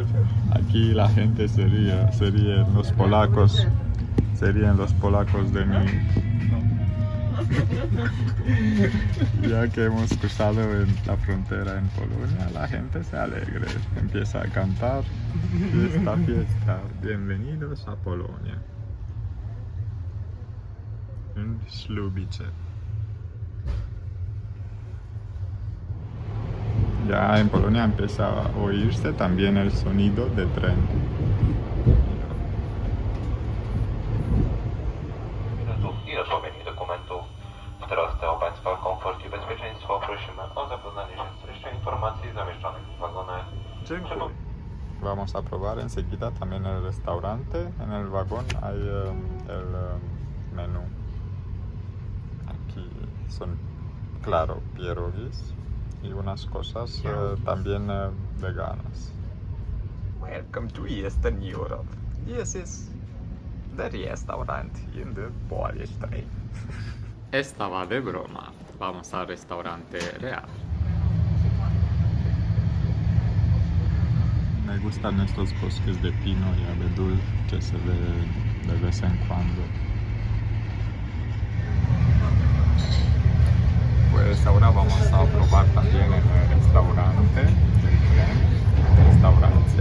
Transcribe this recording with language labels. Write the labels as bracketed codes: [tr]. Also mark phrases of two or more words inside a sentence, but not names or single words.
[es] Aquí la gente serían los polacos de mi Ya que hemos cruzado la frontera en Polonia, la gente se alegre, empieza a cantar fiesta, fiesta. Bienvenidos a Polonia. En Słubice. Ya en Polonia empieza a oírse también el sonido de tren. [pl] I rozłowienie dokumentów w trosce o Państwa komfort i bezpieczeństwo prosimy o zapoznanie się z treścią informacji zamieszczonych w wagonach. Dziękuję. [es] Vamos a probar enseguida también el restaurante. En el vagón hay el menú. Aquí son, claro, pierogis y unas cosas también veganas. [en] Welcome to Eastern Europe. This is the restaurant in the Polish train. [es] Estaba de broma. Vamos al restaurante real. Me gustan estos bosques de pino y abedul que se ve de vez en cuando. Pues ahora vamos a probar también en el restaurante del tren, restaurancia.